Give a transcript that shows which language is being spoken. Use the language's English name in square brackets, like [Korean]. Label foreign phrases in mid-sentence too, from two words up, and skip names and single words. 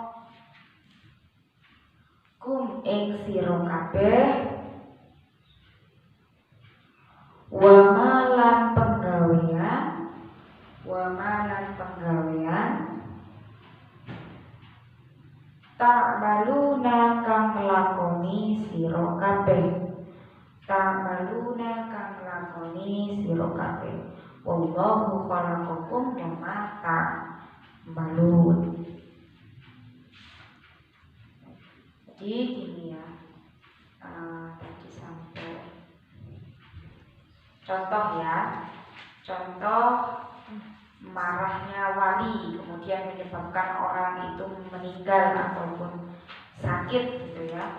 [Javanese] kum ing sira kabeh [Arabic] wa malan [Javanese] penggawean, [Arabic] wa malan [Javanese] penggawean ta'maluna kang lakoni sira kabeh, ta'maluna kang lakoni sira kabeh [Arabic] wallahu khalaqakum wa ma ta'malun. [Indonesian] Jadi gini ya, tadi sampai contoh ya, contoh marahnya wali kemudian menyebabkan orang itu meninggal ataupun sakit gitu ya.